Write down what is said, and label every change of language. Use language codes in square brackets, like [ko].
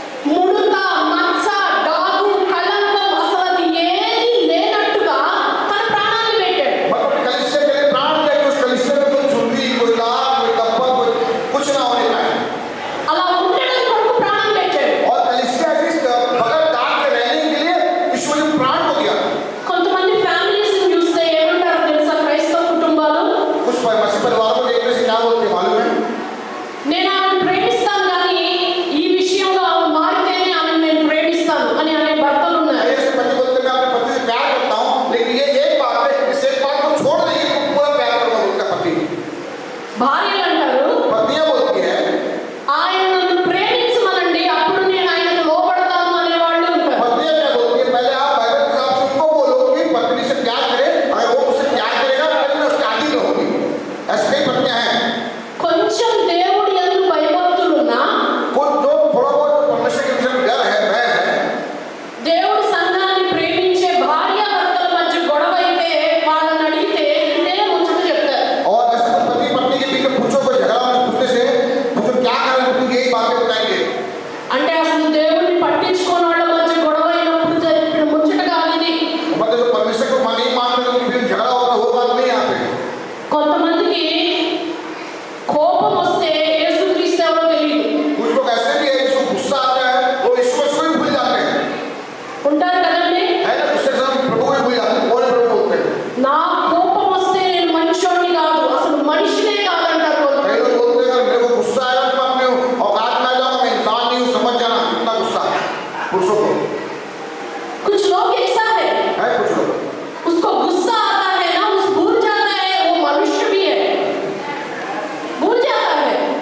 [te] ముడత, మచ్చ, డాగు, కళంకం అసలు అది ఏది లేనట్టుగా తన ప్రాణాన్ని పెట్టాడు. [hi] मतलब कलीसिया के लिए प्राण दिया कि उस कलीसिया में कोई चुंडी, कोई दाग, कोई कप्पा, कोई कुछ ना होने पाए. [te] అలా ఉండడం కొరకు ప్రాణం పెట్టాడు. [hi] और कलीसिया इस बगैर दाग के रहने के लिए ईश्वर ने प्राण को दिया. [te] కొంతమంది ఫ్యామిలీస్ చూస్తే ఏమంటారు తెలుసా? క్రైస్తవ కుటుంబాలు, [hi] कुछ मसीह परिवारों को देखने से क्या बोलते हैं मालूम है? [te] నేను ఆమెను ప్రేమిస్తాను కానీ ఈ విషయంలో ఆమె మారితేనే ఆమెను నేను ప్రేమిస్తాను అని అనే భర్తలు ఉన్నారు. [hi] ऐसे पति बोलते हैं मैं अपने पति से प्यार करता हूँ, लेकिन ये एक बात है, इस एक बात को छोड़ देंगे तो पूरा प्यार करूँगा उनका पति. [te] భార్యలు అంటారు [hi] पत्नियां बोलती है [te] ఆయన నన్ను ప్రేమించమనండి అప్పుడు నేను ఆయనకు లోబడతాను అనే వాళ్ళు ఉంటారు. [hi] पत्नियां क्या बोलती है? पहले आप बाइबल के हिसाब से उनको बोलो कि पत्नी से प्यार करे, अगर वो उससे प्यार करेगा तो मैं उसके आदि होगी. ऐसी कई पत्नियां हैं. [te] కొంచెం దేవుడి యందు భయభక్తులున్నా [hi] कुछ जो थोड़ा बहुत परमेश्वर के विषय में डर है, भय है, [te] దేవుడి సంఘాన్ని ప్రేమించే భార్యాభర్తల మధ్య గొడవ అయితే వాళ్ళని అడిగితే ఇదే ముచ్చట చెప్తారు. [hi] और ऐसे पति पत्नी के बीच में पूछो, कोई झगड़ा पूछने से पूछो क्या कारण है, यही बातें बताएंगे. [te] అంటే అసలు దేవుడిని పట్టించుకోని వాళ్ళ మధ్య గొడవ అయినప్పుడు జరిపిన ముచ్చట కాదు ఇది. [hi] मतलब जो परमेश्वर को नहीं मानते उनके बीच झगड़ा होगा, वो बात नहीं यहाँ पे. [te] కొంతమందికి కోపం వస్తే యేసుక్రీస్తు ఎవరో తెలియదు. [hi] कुछ लोग ऐसे भी है जिसको गुस्सा आता है वो ईश्वर को भी भूल जाते हैं, [te] ఉంటారు కదండి. [hi] है ना? गुस्से से हम प्रभु को भी भूल जाते हैं. कौन प्रभु बोलते हैं? [te] నా కోపం వస్తే నేను మనుషుడిని కాదు అసలు మనిషినే కాదంటారు [hi] कई [te] కొంతమంది. [hi] लोग बोलते हैं मेरे को गुस्सा आया तो मैं अपने औकात में आ जाऊंगा, मैं इंसान नहीं हूँ, समझ जाना. कितना गुस्सा पुरुषों को कुछ लोग ऐसा है, है. कुछ लोग उसको गुस्सा आता है ना, उस भूल जाता है वो मनुष्य भी है, भूल जाता है.